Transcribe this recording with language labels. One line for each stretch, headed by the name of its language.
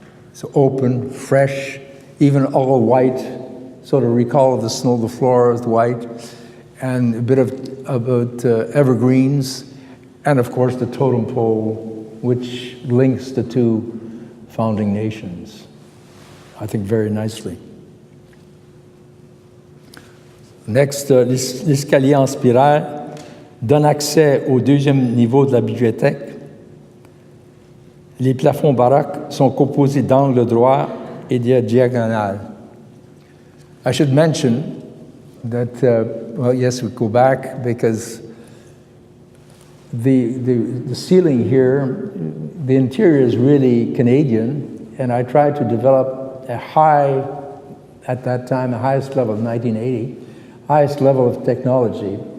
English: It's open, fresh, even all white, sort of recall of the snow, the floor is white, and a bit about evergreens, and of course the totem pole, which links the two founding nations, I think very nicely. Next,
French: l'escalier en spirale donne accès au deuxième niveau de la bibliothèque. Les plafonds baroques sont composés d'angles droits et de diagonales.
English: I should mention that, well, yes, we go back because the ceiling here, the interior is really Canadian, and I tried to develop at that time, the highest level of 1980, highest level of technology.